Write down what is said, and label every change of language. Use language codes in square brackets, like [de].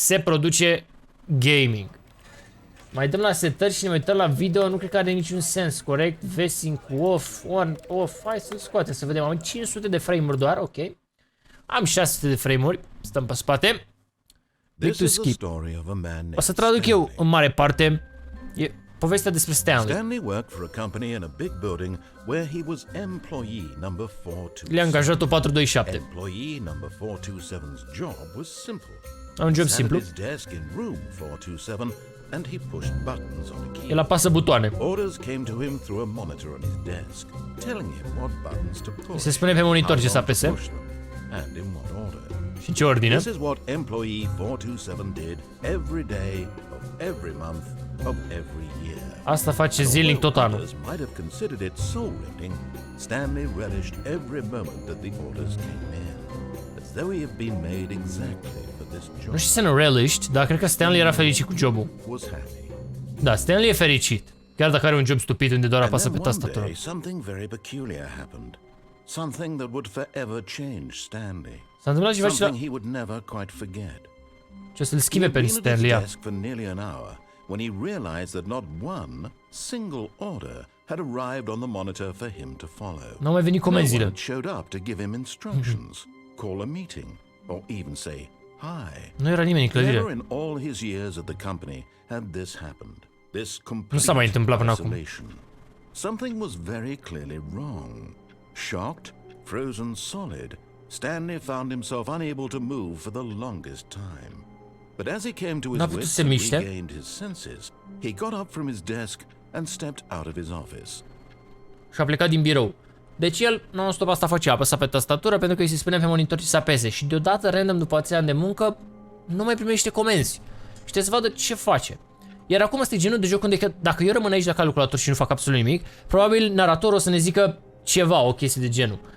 [ro] Se produce gaming. Mai dăm la setări și ne uităm la video, nu cred că are niciun sens, corect? V-Sync off, on, off, hai să-l scoatem să vedem. Am 500 de frame-uri doar, ok. Am 600 de frame-uri, stăm pe spate. [en] Click to skip. [ro] O să traduc eu în mare parte. E povestea despre Stanley. [en] Stanley worked for a company in a big building where he was employee number 427. [ro] Le-a angajat-o 427. [en] Employee number 427's job was simple. [ro] Un job simplu. [en] His desk in room 427 and he pushed buttons on a key. [ro] El apasă butoane. [en] Orders came to him through a monitor on his desk, telling him what buttons to push. [ro] Se spune pe monitor ce să apese. [en] And in what order. [ro] Și în ce ordine. [en] This is what employee 427 did every day of every month of every year. [ro] Asta face zilnic tot anul. [en] Might have considered it soul-rending. Stanley relished every moment that the orders came in, as though he had been made exactly for this job. [ro] Nu știu să nu relished, dar cred că Stanley era fericit cu jobul. Da, Stanley e fericit, chiar dacă are un job stupid unde doar apasă pe tastatură. [en] Something very peculiar happened. Something that would forever change Stanley. [ro] S-a întâmplat ceva [en] Something he would never quite forget. [ro] Ce să-l schimbe pe Stanley. [en] For nearly an hour when he realized that not one single order had arrived on the monitor for him to follow. [ro] Nu mai venit comenzile. [en] No one showed up to give him instructions, call a meeting, or even say hi. [ro] Nu era nimeni în clădire. [en] Never in all his years at the company had this happened. This complete [ro] Nu s-a mai întâmplat până acum. [en] Something was very clearly wrong. Shocked, frozen solid, Stanley found himself unable to move for the longest time. But as he came to his wits and regained his senses, he got up from his desk and stepped out of his office. [ro] Și a plecat din birou. Deci el non-stop asta făcea, apăsa pe tastatură pentru că îi se spunea pe monitor ce să apese. Și deodată, random, după atâția ani de muncă, nu mai primește comenzi. Și trebuie să vadă ce face. Iar acum este genul de joc unde dacă eu rămân aici la calculator și nu fac absolut nimic, probabil naratorul o să ne zică ceva, o chestie de genul.